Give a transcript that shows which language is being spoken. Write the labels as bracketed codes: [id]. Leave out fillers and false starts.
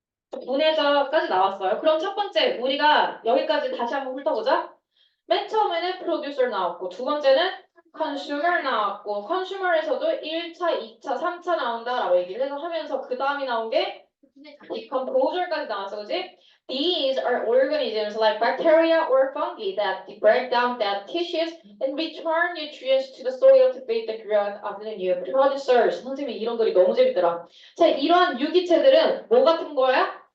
[ko] 분해자까지 나왔어요. 그럼 첫 번째 우리가 여기까지 다시 한번 훑어보자. 맨 처음에는 producer 나왔고 두 번째는 consumer 나왔고 consumer에서도 1차, 2차, 3차 나온다라고 얘기를 해서 하면서 그 다음이 나온 게 decomposer까지 나왔어, 그지? [en] These are organisms like bacteria or fungi that break down dead tissues and return nutrients to the soil to feed the growth of the new producers. [ko] 선생님이 이런 글이 너무 재밌더라. 자, 이러한 유기체들은 뭐 같은 거야?